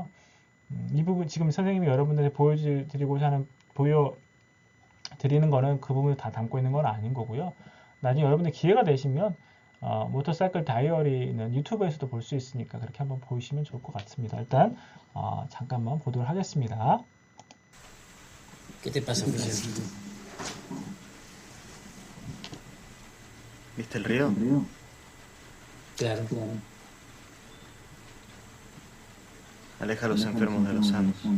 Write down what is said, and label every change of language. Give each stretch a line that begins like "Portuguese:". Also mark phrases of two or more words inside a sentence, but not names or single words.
Korean: 이 부분 지금 선생님이 여러분들한테 보여드리는 거는 그 부분을 다 담고 있는 건 아닌 거고요. 나중에 여러분들 기회가 되시면 모터사이클 다이어리는 유튜브에서도 볼 수 있으니까 그렇게 한번 보시면 좋을 것 같습니다. 일단 잠깐만 보도록 하겠습니다.
Spanish: ¿Qué te pasa, oficial? ¿Viste el río? Claro. Aleja a los enfermos de los sanos.